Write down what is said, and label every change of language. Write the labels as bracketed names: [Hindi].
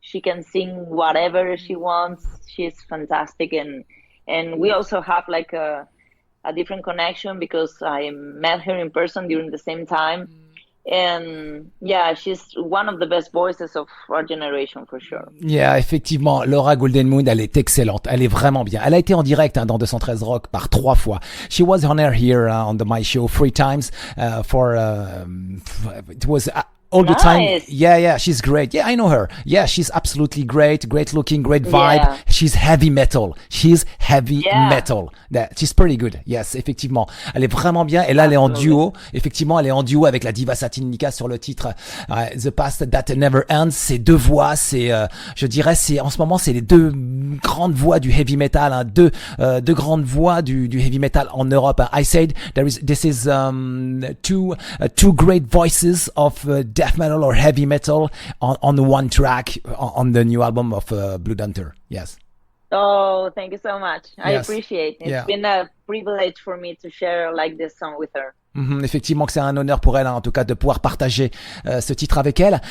[English] She can sing whatever she wants. She's fantastic. And we also have like a different connection because I met her in person during the same time. And yeah, she's one of the best voices of our generation for sure. [French] Yeah, effectivement, Laura Guldenmund, elle est excellente. Elle est vraiment bien. Elle a été en direct dans 213 Rock par 3 fois. [English] She was on air here on my show 3 times it was all the time. Nice. Yeah, she's great. Yeah, I know her. Yeah, she's absolutely great looking, great vibe. Yeah. She's heavy metal. Yeah. Metal. Yeah, she's pretty good. Yes, [French] effectivement. Elle est vraiment bien. Et là, elle est en duo. Effectivement, elle est en duo avec la Diva Satanica sur le titre The Past That Never Ends. C'est deux voix. C'est, je dirais, en ce moment, c'est les deux grandes voix du heavy metal. Hein, deux grandes voix du heavy metal en Europe. [English] I said this is two great voices of death metal or heavy metal on one track on the new album of BloodHunter. Yes. Oh, thank you so much. I Yes. appreciate it. Yeah. It's been a privilege for me to share like this song with her. [French] Effectivement que c'est un honneur pour elle, hein, en tout cas, de pouvoir partager ce titre avec elle.